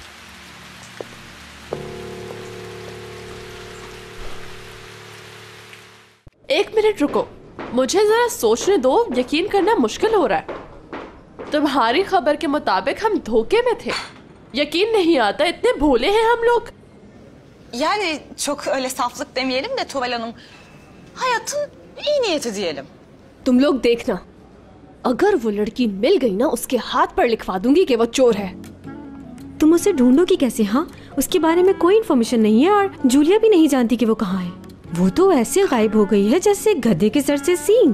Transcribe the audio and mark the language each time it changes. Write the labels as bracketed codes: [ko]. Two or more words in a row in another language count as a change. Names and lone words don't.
[hi] एक मिनट रुको, मुझे जरा सोचने दो। यकीन करना मुश्किल हो रहा है। तुम्हारी खबर के मुताबिक हम धोखे में थे। यकीन नहीं आता, इतने भोले हैं हम लोग। [tr] Yani çok öyle saflık demeyelim de Tuval Hanım. Hayatın iyi niyeti diyelim. [hi] तुम लोग देखना, अगर वो लड़की मिल गई ना, उसके हाथ पर लिखवा दूंगी कि वो चोर है। तुम उसे ढूंढोगी कैसे? हाँ, उसके बारे में कोई इन्फॉर्मेशन नहीं है और जूलिया भी नहीं जानती कि वो कहाँ है। वो तो ऐसे गायब हो गई है जैसे गधे के सर से सींग।